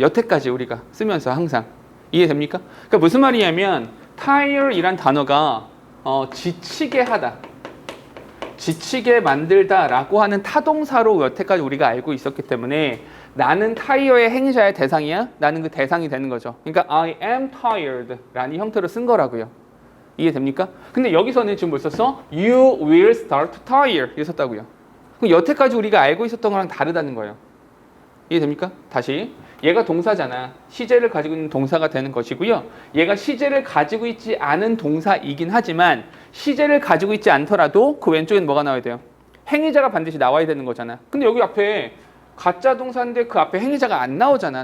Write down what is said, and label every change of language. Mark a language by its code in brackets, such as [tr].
[ko] 여태까지 우리가 쓰면서 항상. 이해됩니까? 그러니까 무슨 말이냐면 tire이란 단어가 지치게 하다. 지치게 만들다 라고 하는 타동사로 여태까지 우리가 알고 있었기 때문에 나는 tire의 행위자의 대상이야? 나는 그 대상이 되는 거죠. 그러니까 [en] I am tired [ko] 라는 형태로 쓴 거라고요. 이해됩니까? 근데 여기서는 지금 뭘 썼어? [en] You will start to tire [ko] 이렇게 썼다고요. 그럼 여태까지 우리가 알고 있었던 거랑 다르다는 거예요. 이해됩니까? 다시 얘가 동사잖아. 시제를 가지고 있는 동사가 되는 것이고요. 얘가 시제를 가지고 있지 않은 동사이긴 하지만 시제를 가지고 있지 않더라도 그 왼쪽에는 뭐가 나와야 돼요? 행위자가 반드시 나와야 되는 거잖아. 근데 여기 앞에 가짜 동사인데 그 앞에 행위자가 안 나오잖아.